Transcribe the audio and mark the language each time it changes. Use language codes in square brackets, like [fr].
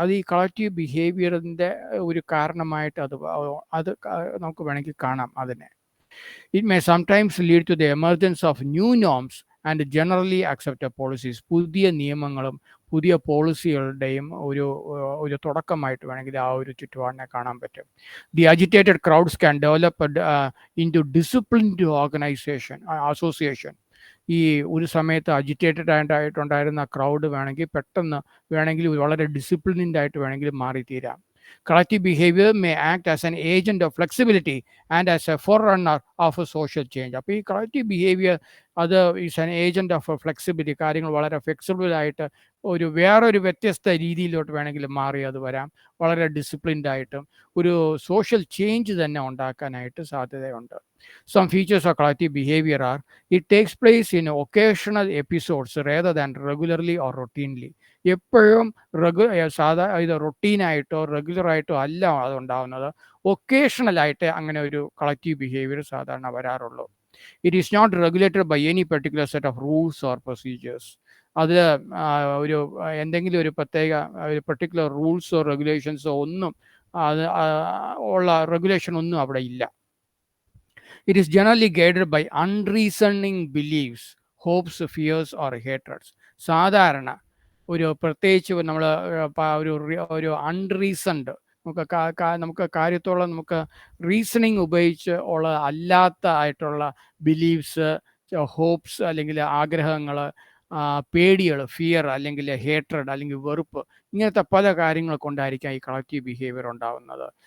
[ml] അത് ഈ കളക്റ്റീവ് ബിഹേവിയറിൻ്റെ ഒരു കാരണമായിട്ട് അത് നമുക്ക് വേണമെങ്കിൽ കാണാം അതിനെ. [en] It may sometimes lead to the emergence of new norms and generally accepted policies. [ml] പുതിയ നിയമങ്ങളും പുതിയ പോളിസികളുടെയും ഒരു തുടക്കമായിട്ട് വേണമെങ്കിൽ ആ ഒരു ചുറ്റുപാടിനെ കാണാൻ പറ്റും. [en] The agitated crowds can develop in to disciplined association. [ml] ഈ ഒരു സമയത്ത് അജിറ്റേറ്റഡ് ആയിട്ടുണ്ടായിരുന്ന ക്രൗഡ് വേണമെങ്കിൽ വളരെ ഡിസിപ്ലിൻഡ് ആയിട്ട് വേണമെങ്കിൽ മാറിത്തീരാം. [en] Collective behavior may act as an agent of flexibility and as a forerunner of a social change. [ml] അപ്പോൾ ഈ കളക്റ്റീവ് ബിഹേവിയർ അത് [en] Is an agent of flexibility. [ml] കാര്യങ്ങൾ വളരെ ഫ്ലെക്സിബിളായിട്ട് വേറൊരു വ്യത്യസ്ത രീതിയിലോട്ട് വേണമെങ്കിൽ മാറി അത് വരാം. വളരെ ഡിസിപ്ലിൻഡായിട്ടും ഒരു സോഷ്യൽ ചേഞ്ച് തന്നെ ഉണ്ടാക്കാനായിട്ട് സാധ്യതയുണ്ട്. [en] Some features of collective behaviour are: it takes place in occasional episodes rather than regularly or routinely. [ml] എപ്പോഴും ഇത് റൊട്ടീനായിട്ടോ റെഗുലറായിട്ടോ അല്ല അതുണ്ടാവുന്നത്. ഒക്കേഷണലായിട്ട് അങ്ങനെ ഒരു കളക്റ്റീവ് ബിഹേവിയർ സാധാരണ വരാറുള്ളൂ. [en] It is not regulated by any particular set of rules or procedures. [ml] അത് ഒരു എന്തെങ്കിലും ഒരു പ്രത്യേക ഒരു പെർട്ടിക്കുലർ റൂൾസോ റെഗുലേഷൻസോ ഒന്നും അത് ഉള്ള റെഗുലേഷൻ ഒന്നും അവിടെ ഇല്ല. [en] It is generally guided by unreasoning beliefs, hopes, fears or hatreds. [ml] സാധാരണ പ്രത്യേകിച്ച് നമ്മൾ ഒരു അൺറീസൺഡ് നമുക്ക് കാര്യത്തോളം നമുക്ക് റീസണിങ് ഉപയോഗിച്ച് ഉള്ള അല്ലാത്ത ആയിട്ടുള്ള ബിലീഫ്സ്, ഹോപ്സ് അല്ലെങ്കിൽ ആഗ്രഹങ്ങൾ, പേടികൾ, ഫിയർ അല്ലെങ്കിൽ ഹേട്രഡ് അല്ലെങ്കിൽ വെറുപ്പ്, ഇങ്ങനത്തെ പല കാര്യങ്ങൾ കൊണ്ടായിരിക്കാം ഈ കളക്റ്റീവ് ബിഹേവിയർ ഉണ്ടാകുന്നത്.